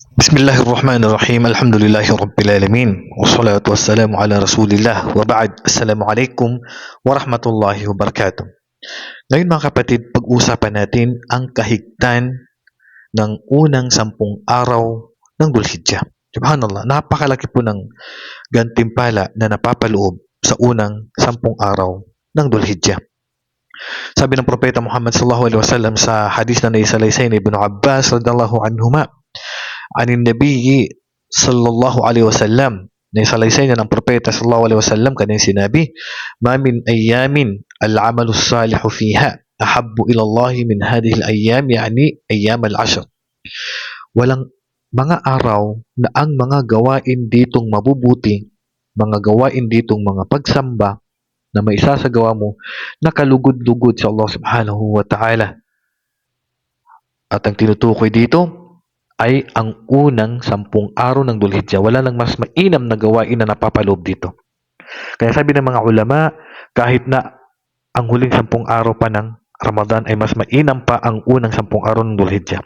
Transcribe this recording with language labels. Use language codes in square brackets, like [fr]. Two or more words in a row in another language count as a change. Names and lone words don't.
[ar] بسم الله الرحمن الرحيم. الحمد لله رب والصلاة والسلام على رسول الله وبعد. السلام عليكم ورحمة الله وبركاته. [tl] Ngayon mga kapatid, pag-usapan natin ang kahigtan ng unang 10 araw ng Dhul-Hijjah. Subhanallah, napakalaki po ng gantimpala na napapaloob sa unang 10 araw ng Dhul-Hijjah. Sabi ng Propeta Muhammad [ar] صلى الله عليه وسلم [tl] sa hadis na naisalaysay ni Ibn Abbas [ar] رضي الله عنهما، عن النبي صلى الله عليه وسلم, [tl] naisalaysay niya ng Propeta [ar] صلى الله عليه وسلم, [tl] kanyang sinabi, [ar] ما من أيام العمل الصالح فيها أحب إلى الله من هذه الأيام، يعني أيام العشر. [tl] Walang mga araw na ang mga gawain ditong mabubuti, mga gawain ditong mga pagsamba na may isasagawa mo, nakalugod-lugod sa Allah [ar] سبحانه وتعالى. [tl] At ang tinutukoy dito ay ang unang 10 araw ng Dhul-Hijjah. Wala nang mas mainam na gawain na napapaloob dito. Kaya sabi ng mga ulama, kahit na ang huling 10 araw pa ng Ramadan ay mas mainam pa ang unang 10 araw ng Dhul-Hijjah.